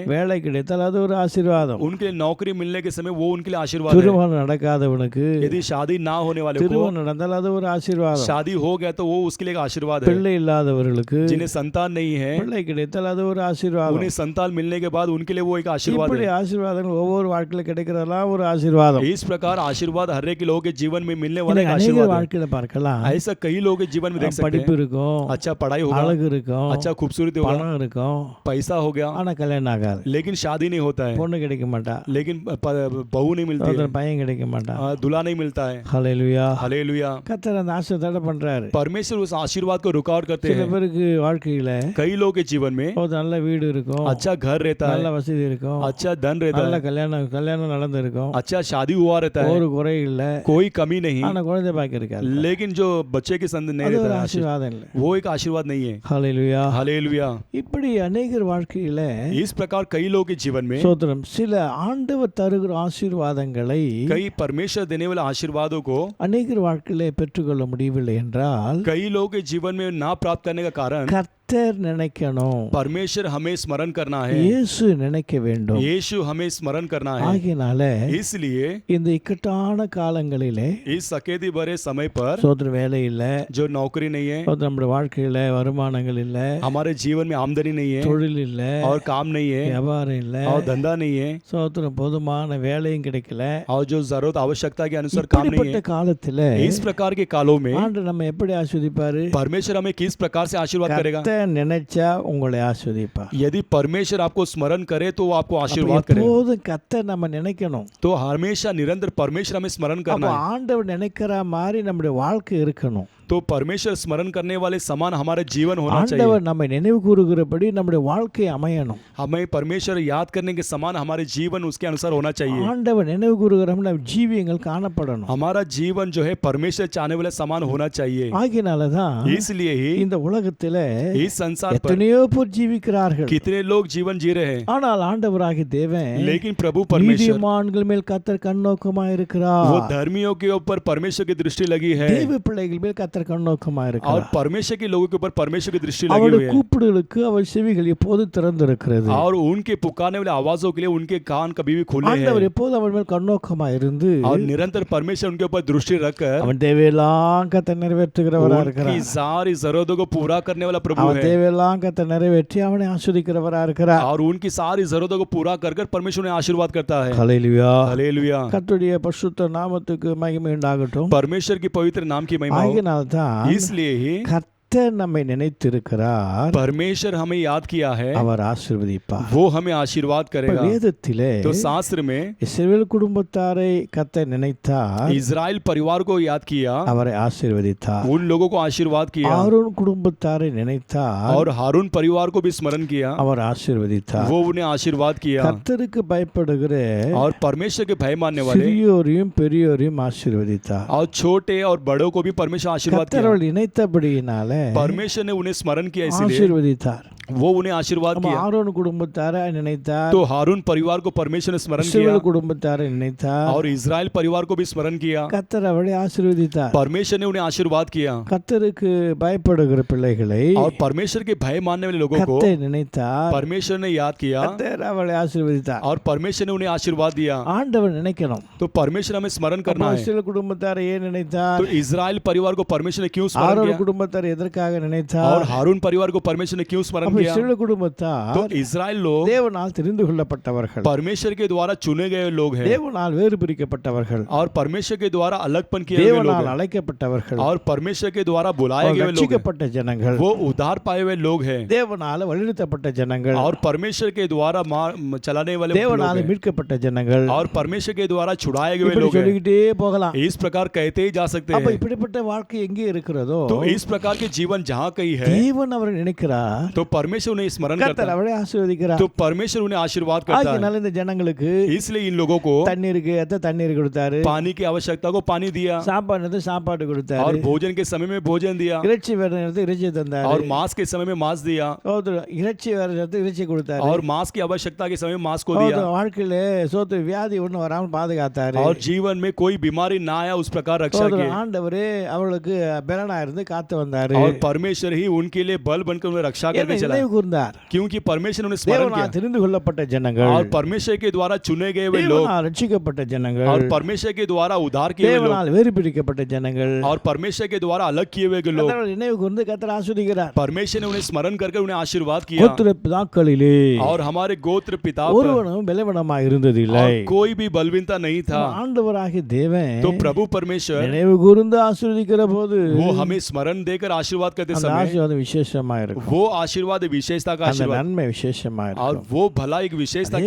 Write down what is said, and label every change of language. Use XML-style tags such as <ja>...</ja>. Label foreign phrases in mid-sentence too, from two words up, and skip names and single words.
<ta>வேலை கிடைத்தால் அது ஒரு ஆசீர்வாதம்.</ta> <hi>उनके लिए नौकरी मिलने के समय वो उनके लिए आशीर्वाद है।</hi> <ta>திருமணம் நடக்காதவனுக்கு</ta> <hi>यदि शादी ना होने वाले को</hi> <ta>திருமணம் நடந்தால் அது ஒரு ஆசீர்வாதம்.</ta> <hi>शादी हो गया तो वो उसके लिए एक आशीर्वाद है।</hi> <ta>பிள்ளை இல்லாதவர்களுக்கு</ta> <hi>जिन्हें संतान नहीं है,</hi> <ta>பிள்ளை கிடைத்தால் அது ஒரு ஆசீர்வாதம்.</ta> <hi>उन्हें संतान मिलने के बाद उनके लिए वो एक आशीर्वाद</hi> <ta>இப்படி</ta> <hi>है।</hi> <ta>ஆசீர்வாதங்கள் ஒவ்வொரு வாழ்க்கையில கிடைக்கிறதெல்லாம் ஒரு ஆசீர்வாதம்.</ta> <hi>इस प्रकार आशीर्वाद हर एक लोगों के जीवन में मिलने वाला एक</hi> <ta>அநேக</ta> <hi>आशीर्वाद है।</hi> <ta>வாழ்க்கையில பார்க்கலாம்.</ta> <hi>ऐसा कई लोगों के जीवन में देख सकते</hi> <ta>படிப்பு</ta> <hi>हैं।</hi> <ta>இருக்கும்,</ta> <hi>अच्छा पढ़ाई होगा,</hi> <ta>அழகு இருக்கும்,</ta> <hi>अच्छा खूबसूरती होगा,</hi> <ta>பணம் இருக்கும்,</ta> <hi>पैसा हो गया,</hi> <ta>ஆனா கல்யாணம் ஆகாது.</ta> <hi>लेकिन शादी नहीं होता है,</hi> <ta>பொண்ணு கிடைக்க மாட்டா,</ta> <hi>लेकिन बहू नहीं मिलती है,</hi> <ta>ஒருத்தர் பையன் கிடைக்க மாட்டான்.</ta> <hi>दूल्हा नहीं मिलता है।</hi> <ta>ஹல்லேலூயா.</ta> <hi>हालेलुया।</hi> <ta>கர்த்தர் அந்த ஆசீர்வாதத்தை பண்றாரு.</ta> <hi>परमेश्वर उस आशीर्वाद को रुकावट करते</hi> <ta>சில</ta> <hi>हैं।</hi> <ta>பேருக்கு வாழ்க்கையில</ta> <hi>कई लोग के जीवन में</hi> <ta>ஒரு நல்ல வீடு இருக்கும்,</ta> <hi>अच्छा घर रहता</hi> <ta>நல்ல</ta> <hi>है,</hi> <ta>வசதி இருக்கும்,</ta> <hi>अच्छा धन रहता</hi> <ta>நல்ல</ta> <hi>है,</hi> <ta>கல்யாணம் நடந்திருக்கும்,</ta> <hi>अच्छा शादी हुआ रहता है,</hi> <ta>ஒரு குறை இல்ல,</ta> <hi>कोई कमी नहीं,</hi> <ta>ஆனா குழந்தை பாக்கியம் இருக்காது.</ta> <hi>लेकिन जो बच्चे की संतान नहीं</hi> <ta>அது ஒரு</ta> <hi>रहता है,</hi> <ta>ஆசீர்வாதம் இல்ல.</ta> <hi>वो एक आशीर्वाद नहीं है।</hi> <ta>ஹல்லேலூயா.</ta> <hi>हालेलुया।</hi> <ta>இப்படி அநேகர் வாழ்க்கையில</ta> <hi>इस प्रकार कई लोगों के जीवन में</hi> <ta>சோத்திரம் சில ஆண்டவர் தருகிற ஆசீர்வாதங்களை</ta> <hi>कई परमेश्वर देने वाले आशीर्वादों को</hi> <ta>அநேகர் வாழ்க்கையில பெற்றுக்கொள்ள முடியவில்லை என்றால்</ta> <hi>कई लोगों के जीवन में ना प्राप्त करने का कारण</hi> <ta>கர்த்தர் நினைக்கணும்,</ta> <hi>परमेश्वर हमें स्मरण करना है,</hi> <ta>இயேசு நினைக்க வேண்டும்.</ta> <hi>यीशु हमें स्मरण करना है।</hi> <ta>ஆகையினால</ta> <hi>इसलिए</hi> <ta>இந்த இக்கட்டான காலங்களிலே</ta> <hi>इस सकेती भरे समय पर</hi> <ta>சோதர வேலை இல்ல,</ta> <hi>जो नौकरी नहीं है,</hi> <ta>சோதர நம்முடைய வாழ்க்கையில வருமானங்கள் இல்ல,</ta> <hi>हमारे जीवन में आमदनी नहीं है</hi> <ta>தொழில் இல்ல,</ta> <hi>और काम नहीं है</hi> <ta>வியாபாரம் இல்ல,</ta> <hi>और धंधा नहीं है</hi> <ta>சோதர போதுமான வேலையும் கிடைக்கல.</ta> <hi>और जो जरूरत आवश्यकता के अनुसार काम नहीं</hi> <ta>இப்படிப்பட்ட</ta> <hi>है।</hi> <ta>காலத்துல</ta> <hi>इस प्रकार के कालों में</hi> <ta>ஆண்டவர் நம்ம எப்படி ஆசீர்வதிப்பாரு?</ta> <hi>परमेश्वर हमें किस प्रकार से आशीर्वाद करेगा?</hi> <ta>கர்த்தர் நினைச்சா உங்களை ஆசீர்வதிப்பார்.</ta> <hi>यदि परमेश्वर आपको स्मरण करे तो वो आपको</hi> <ta>அப்ப</ta> <hi>आशीर्वाद करेगा।</hi> <ta>எப்போதும் கர்த்தர் நம்ம நினைக்கணும்.</ta> <hi>तो हमेशा निरंतर परमेश्वर हमें स्मरण</hi> <ta>அப்ப</ta> <hi>करना है।</hi> <ta>ஆண்டவர் நினைக்கிற மாதிரி நம்முடைய வாழ்க்கை இருக்கணும்.</ta> <hi>तो परमेश्वर स्मरण करने वाले समान हमारे जीवन होना चाहिए।</hi> <ta>ஆண்டவர் நம்மை நினைவு கூறுகிறபடி நம்முடைய வாழ்க்கை அமையணும்.</ta> <hi>हमें परमेश्वर याद करने के समान हमारे जीवन उसके अनुसार होना चाहिए।</hi> <ta>ஆண்டவர் நினைவு கூறுகிற நம்ம ஜீவியங்கள் காணப்படணும்.</ta> <hi>हमारा जीवन जो है परमेश्वर चाहने वाले समान होना चाहिए।</hi> <ta>ஆகினால தான்</ta> <hi>इसलिए ही</hi> <ta>இந்த உலகத்துல</ta> <hi>इस संसार पर</hi> <ta>எத்தனையோ பேர் ஜீவிக்கிறார்கள்.</ta> <hi>कितने लोग जीवन जी रहे हैं,</hi> <ta>ஆனால் ஆண்டவராகிய தேவன்</ta> <hi>लेकिन प्रभु परमेश्वर</hi> <ta>நீதிமான்கள் மேல் கர்த்தர் கண்ணோக்கமாய்</ta> <hi>वो</hi> <ta>இருக்கிறார்.</ta> <hi>धर्मियों के ऊपर परमेश्वर की दृष्टि लगी है</hi> <ta>தேவ பிள்ளைகள் மேல் கர்த்தர் கண்ணோக்கமாய்</ta> <hi>और</hi> <ta>இருக்கிறார்.</ta> <hi>परमेश्वर के लोगों के ऊपर परमेश्वर की दृष्टि लगी</hi> <ta>அவருடைய</ta> <hi>हुई है</hi> <ta>கூப்பிடுகளுக்கு அவர் செவிகள் எப்போது திறந்திருக்கிறது.</ta> <hi>और उनके पुकारने वाले आवाजों के लिए उनके कान कभी भी खुले</hi> <ta>ஆண்டவர்</ta> <hi>हैं</hi> <ta>எப்போது அவர் மேல் கண்ணோக்கமாய் இருந்து</ta> <hi>और निरंतर परमेश्वर उनके ऊपर दृष्टि रखकर</hi> <ta>அவன் தேவையெல்லாம் கர்த்தர் நிறைவேற்றுகிறவராக</ta> <hi>उनकी</hi> <ta>இருக்கிறார்.</ta> <hi>सारी जरूरतों को पूरा करने वाला प्रभु</hi> <ta>அவன்</ta> <hi>है</hi> <ta>தேவையெல்லாம் கர்த்தர் நிறைவேற்றி அவனை ஆசீர்வதிக்கிறவராக இருக்கிறார்.</ta> <hi>और उनकी सारी जरूरतों को पूरा कर कर परमेश्वर उन्हें आशीर्वाद करता है।</hi> <ta>ஹல்லேலூயா.</ta> <hi>हालेलुया।</hi> <ta>கர்த்தருடைய பரிசுத்த நாமத்துக்கு மகிமை உண்டாகட்டும்.</ta> <hi>परमेश्वर की पवित्र नाम की महिमा हो।</hi> <ta>ஆகினால்தான்</ta> <hi>इसलिए ही</hi> <ta>கர்த்தர் நம்மை நினைத்திருக்கிறார்,</ta> <hi>परमेश्वर हमें याद किया है,</hi> <ta>அவர் ஆசீர்வதிப்பார்.</ta> <hi>वो हमें आशीर्वाद</hi> <ta>இப்ப</ta> <hi>करेगा।</hi> <ta>வேதத்திலே</ta> <hi>तो शास्त्र में</hi> <ta>இஸ்ரவேல் குடும்பத்தாரை கர்த்தர் நினைத்தார்,</ta> <hi>इजराइल परिवार को याद किया,</hi> <ta>அவரை ஆசீர்வதித்தார்.</ta> <hi>उन लोगों को आशीर्वाद किया</hi> <ta>ஆரோன் குடும்பத்தாரை நினைத்தார்,</ta> <hi>और हारून परिवार को भी स्मरण किया,</hi> <ta>அவர் ஆசீர்வதித்தார்.</ta> <hi>वो उन्हें आशीर्वाद किया</hi> <ta>கர்த்தருக்கு பயப்படுகிற</ta> <hi>और परमेश्वर के भय मानने वाले</hi> <ta>சிறியோரையும் பெரியோரையும் ஆசீர்வதித்தார்.</ta> <hi>और छोटे और बड़ों को भी परमेश्वर आशीर्वाद</hi> <ta>கர்த்தர்</ta> <hi>किया।</hi> <ta>அவர்கள் நினைத்தபடியினால</ta> <hi>परमेश्वर ने उन्हें स्मरण किया, इसलिए</hi> <ta>ஆசீர்வதித்தார்.</ta> <hi>वो उन्हें आशीर्वाद</hi> <ta>நம்ம</ta> <hi>किया।</hi> <ta>ஆரோன் குடும்பத்தாரை நினைத்தார்,</ta> <hi>तो हारून परिवार को परमेश्वर ने स्मरण किया</hi> <ta>இஸ்ரவேல் குடும்பத்தாரை நினைத்தார்,</ta> <hi>और इजराइल परिवार को भी स्मरण किया।</hi> <ta>கர்த்தர் அவளை ஆசீர்வதித்தார்.</ta> <hi>परमेश्वर ने उन्हें आशीर्वाद किया</hi> <ta>கர்த்தருக்கு பயப்படுகிற பிள்ளைகளை</ta> <hi>और परमेश्वर के भय मानने वाले लोगों को</hi> <ta>கர்த்தர் நினைத்தார்,</ta> <hi>परमेश्वर ने याद किया</hi> <ta>கர்த்தர் அவளை ஆசீர்வதித்தார்.</ta> <hi>और परमेश्वर ने उन्हें आशीर्वाद दिया।</hi> <ta>ஆண்டவர் நினைக்கணும்.</ta> <hi>तो परमेश्वर हमें स्मरण करना</hi> <ta>அப்போ</ta> <hi>है।</hi> <ta>இஸ்ரவேல் குடும்பத்தாரை ஏன் நினைத்தார்?</ta> <hi>तो इजराइल परिवार को परमेश्वर ने क्यों स्मरण</hi> <ta>ஆரோன்</ta> <hi>किया</hi> <ta>குடும்பத்தாரை எதற்காக</ta> <hi>और</hi> <ta>நினைத்தார்?</ta> <hi>हारून परिवार को परमेश्वर ने क्यों स्मरण</hi> <ta>அப்போ</ta> <hi>किया?</hi> <ta>இஸ்ரவேல் குடும்பத்தார்</ta> <hi>तो इजराइल लोग</hi> <ta>தேவனால் தெரிந்து கொள்ளப்பட்டவர்கள்,</ta> <hi>परमेश्वर के द्वारा चुने गए लोग हैं</hi> <ta>தேவனால் வேறு பிரிக்கப்பட்டவர்கள்,</ta> <hi>और परमेश्वर के द्वारा अलगपन किए गए लोग</hi> <ta>தேவனால்</ta> <hi>हैं</hi> <ta>அழைக்கப்பட்டவர்கள்,</ta> <hi>और परमेश्वर के द्वारा बुलाए गए लोग हैं।</hi> <ta>ரட்சிக்கப்பட்ட ஜனங்கள்,</ta> <hi>वो उद्धार पाए हुए लोग हैं</hi> <ta>தேவனால் வழிநடத்தப்பட்ட ஜனங்கள்,</ta> <hi>और परमेश्वर के द्वारा चलाने वाले लोग</hi> <ta>தேவனால்</ta> <hi>हैं</hi> <ta>மீட்கப்பட்ட ஜனங்கள்.</ta> <hi>और परमेश्वर के द्वारा छुड़ाए गए</hi> <ta>இப்படி</ta> <hi>लोग हैं।</hi> <ta>சொல்லிக்கிட்டே போகலாம்.</ta> <hi>इस प्रकार कहते ही जा सकते</hi> <ta>அப்ப</ta> <hi>हैं।</hi> <ta>இப்படிப்பட்ட வாழ்க்கை எங்கே இருக்கிறதோ</ta> <hi>तो इस प्रकार के जीवन जहाँ कहीं है</hi> <ta>தேவன் அவரை நினைக்கிறார்,</ta> <hi>तो परमेश्वर उन्हें स्मरण</hi> <ta>கர்த்தர்</ta> <hi>करता है,</hi> <ta>அவரை ஆசீர்வதிக்கிறார்.</ta> <hi>तो परमेश्वर उन्हें आशीर्वाद करता है।</hi> <ta>ஆகினால இந்த ஜனங்களுக்கு</ta> <hi>इसलिए इन लोगों को</hi> <ta>தண்ணீருக்கு ஏத்த தண்ணீர் கொடுத்தாரு,</ta> <hi>पानी की आवश्यकता को पानी दिया</hi> <ta>சாப்பாடு சாப்பாடு</ta> <hi>और</hi> <ta>கொடுத்தாரு,</ta> <hi>भोजन के समय में भोजन दिया</hi> <ta>இறைச்சி வேற நேரத்துக்கு இறைச்சி தந்தாரு,</ta> <hi>और मांस के समय में मांस दिया</hi> <ta>இறைச்சி வேற நேரத்துக்கு இறைச்சி கொடுத்தாரு.</ta> <hi>और मांस की आवश्यकता के समय में मांस को दिया</hi> <ta>வாழ்க்கையில சோத்து வியாதி ஒண்ணு வராமல் பாதுகாத்தாரு.</ta> <hi>और जीवन में कोई बीमारी ना आया उस प्रकार रक्षा की</hi> <ta>ஆண்டவரே அவளுக்கு பெலனா இருந்து காத்து வந்தாரு.</ta> <hi>और परमेश्वर ही उनके लिए बल बनकर उन्हें रक्षा करके चला</hi> <ta>நினைவு கூர்ந்தார்.</ta> <hi>क्योंकि परमेश्वर ने उन्हें स्मरण</hi> <ta>தேவனால்</ta> <hi>किया</hi> <ta>தெரிந்து கொள்ளப்பட்ட ஜனங்கள்,</ta> <hi>और परमेश्वर के द्वारा चुने गए हुए लोग</hi> <ta>தேவனால் ரட்சிக்கப்பட்ட ஜனங்கள்,</ta> <hi>और परमेश्वर के द्वारा उद्धार किए हुए लोग</hi> <ta>தேவனால் வேறு பிரிக்கப்பட்ட ஜனங்கள்,</ta> <hi>और परमेश्वर के द्वारा अलग किए हुए लोग</hi> <ta>கர்த்தர் நினைவு கூர்ந்து கர்த்தர் ஆசீர்வதிக்கிறார்.</ta> <hi>परमेश्वर ने उन्हें स्मरण करके उन्हें आशीर्वाद किया</hi> <ta>கோத்திர பிதாக்களிலே</ta> <hi>और हमारे गोत्र पिता पर</hi> <ta>ஒருவனும் பலவீனமாய் இருந்ததில்லை.</ta> <hi>और कोई भी बलवीनता नहीं था।</hi> <ta>ஆண்டவராகிய தேவன்</ta> <hi>तो प्रभु परमेश्वर</hi> <ta>நினைவு கூர்ந்து ஆசீர்வதிக்கிற போது</ta> <hi>वो हमें स्मरण देकर आशीर्वाद करते</hi> <ta>அந்த</ta> <hi>समय</hi> <ta>ஆசீர்வாதம் விசேஷமா இருக்கும்.</ta> <hi>वो आशीर्वाद से विशेषता का</hi> <ta>அந்த</ta> <hi>आशीर्वाद</hi> <ta>நன்மை விசேஷமா</ta> <hi>और</hi> <ta>இருக்கும்.</ta> <hi>वो भला एक विशेषता</hi> <ta>அதே</ta>